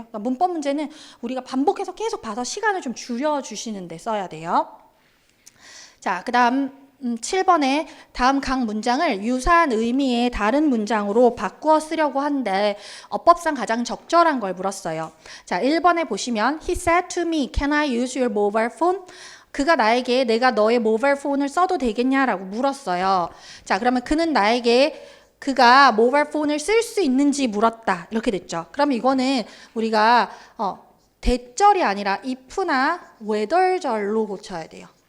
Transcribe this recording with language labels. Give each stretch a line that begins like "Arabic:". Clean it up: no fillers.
Korean: 그러니까 문법 문제는 우리가 반복해서 계속 봐서 시간을 좀 줄여주시는 데 써야 돼요. 자, 그 다음 7번에 다음 각 문장을 유사한 의미의 다른 문장으로 바꾸어 쓰려고 하는데 어법상 가장 적절한 걸 물었어요. 자, 1번에 보시면
English: He said to me, can I use your mobile phone?
Korean: 그가 나에게 내가 너의 모바일 폰을 써도 되겠냐라고 물었어요. 자, 그러면 그는 나에게 그가 모바일 폰을 쓸 수 있는지 물었다. 이렇게 됐죠. 그럼 이거는 우리가 대절이 아니라 if나 whether절로 고쳐야 돼요.